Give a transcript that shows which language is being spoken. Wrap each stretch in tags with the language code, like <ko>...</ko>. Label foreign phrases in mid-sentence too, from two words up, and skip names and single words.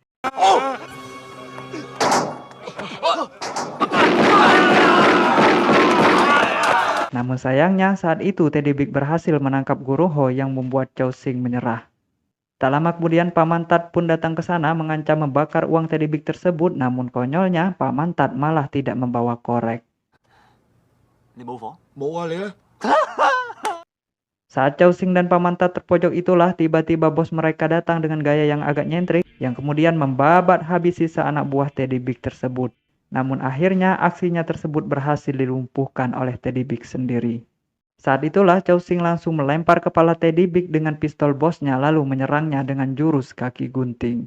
<id>Namun sayangnya saat itu Teddy Big berhasil menangkap guru Ho yang membuat Chow Sing menyerah. Tak lama kemudian Pamantat pun datang ke sana mengancam membakar uang Teddy Big tersebut, namun konyolnya Pamantat malah tidak membawa korek.</id> <yue>你冇火？冇啊，你咧？</yue> <id>Saat Chow Sing dan Pamantat terpojok itulah tiba-tiba bos mereka datang dengan gaya yang agak nyentrik yang kemudian membabat habis sisa anak buah Teddy Big tersebut. Namun akhirnya aksinya tersebut berhasil dilumpuhkan oleh Teddy Big sendiri. Saat itulah Chow Sing langsung melempar kepala Teddy Big dengan pistol bosnya lalu menyerangnya dengan jurus kaki gunting.</id>